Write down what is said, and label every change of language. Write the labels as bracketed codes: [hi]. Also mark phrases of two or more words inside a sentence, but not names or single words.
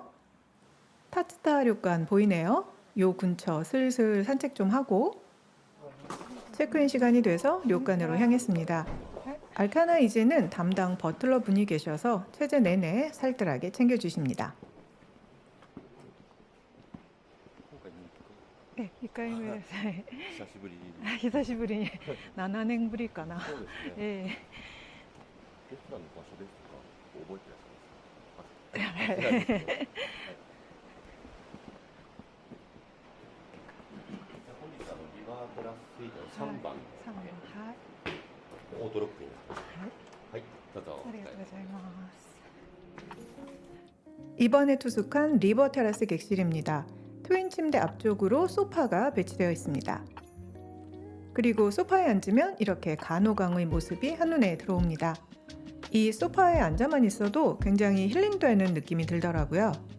[ko] 타츠타 료칸 보이네요. 요 근처 슬슬 산책 좀 하고 체크인 시간이 돼서 료칸으로 향했습니다. 알카나 이즈는 담당 버틀러 분이 계셔서 체제 내내 살뜰하게 챙겨주십니다. [ja] 1 回目です。はい。久しぶりに。久しぶりに7年ぶりかな。そうですね。えレストランの場所ですとか覚えてらっしゃいますか？え。はい。本日リバーテラススイートの3番 3番、はい。オートロックになってます。はい。はい。どうぞ。ありがとうございます。 [ko] 이번에 투숙한 리버 테라스 객실입니다. 트윈 침대 앞쪽으로 소파가 배치되어 있습니다. 그리고 소파에 앉으면 이렇게 간호강의 모습이 한눈에 들어옵니다. 이 소파에 앉아만 있어도 굉장히 힐링되는 느낌이 들더라고요.